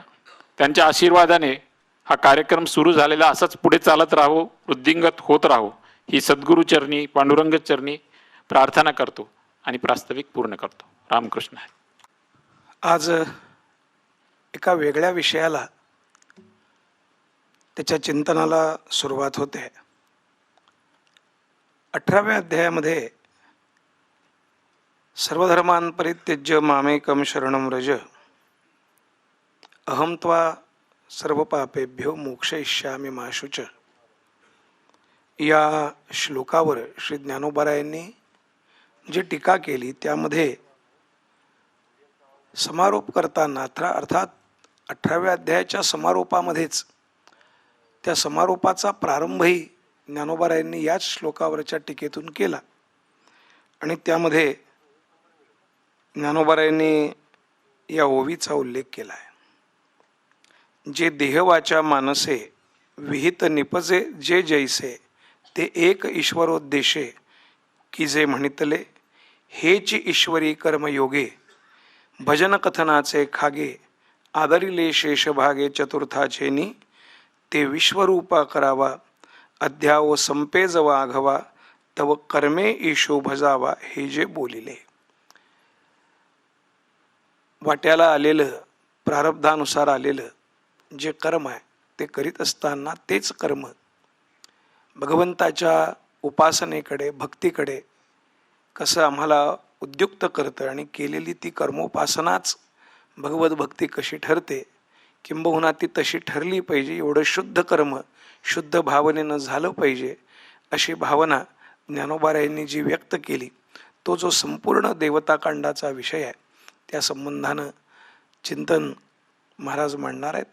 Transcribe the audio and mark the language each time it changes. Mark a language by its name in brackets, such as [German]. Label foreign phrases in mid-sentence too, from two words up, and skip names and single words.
[Marathi] त्यांच्या आशीर्वादाने हा कार्यक्रम सुरू झालेला असंच पुढे चालत राहो, वृद्धिंगत होत राहो ही सद्गुरू चरणी, पांडुरंग चरणी प्रार्थना करतो आणि प्रास्ताविक पूर्ण करतो. रामकृष्ण. आज एका वेगळ्या विषयाला, त्याच्या चिंतनाला सुरुवात होते. [Sanskrit] 18व्या अध्यायामध्ये सर्वधर्मान् परित्यज्य मामेकं शरणं व्रज अहं त्वा सर्वपापेभ्यो मोक्षयिष्यामि मा शुच [Marathi] या श्लोकावर श्री ज्ञानोबारायांनी जी टीका केली त्यामध्ये समारोप करताना अर्थात 18व्या अध्यायाच्या समारोपामध्येच त्या समारोपाचा प्रारंभही ज्ञानोबारायांनी याच श्लोकावरच्या टीकेतून केला आणि त्यामध्ये ज्ञानोबारायांनी या ओवीचा उल्लेख केला आहे. जे देहवाचा मानसे विहित निपजे जे जैसे ते एक ईश्वरोद्देशे की जे म्हणितले हेच ईश्वरी कर्मयोगे भजन कथनाचे खागे आदरिले शेषभागे चतुर्थाचेनी ते विश्वरूपा करावा अध्याव संपेज वाघवा तव कर्मे ईशो भजावा हे जे बोलिले. वाट्याला आलेलं, प्रारब्धानुसार आलेलं जे कर्म आहे ते करीत असताना तेच कर्म भगवंताच्या उपासनेकडे भक्तीकडे कसं आम्हाला उद्युक्त करतं आणि केलेली ती कर्मोपासनाच भगवत भक्ती कशी ठरते, किंबहुना ती तशी ठरली पाहिजे, एवढं शुद्ध कर्म शुद्ध भावनेनं झालं पाहिजे, अशी भावना ज्ञानोबारायांनी जी व्यक्त केली, तो जो संपूर्ण देवताकांडाचा विषय आहे त्या संबंधानं चिंतन महाराज मांडणार आहेत.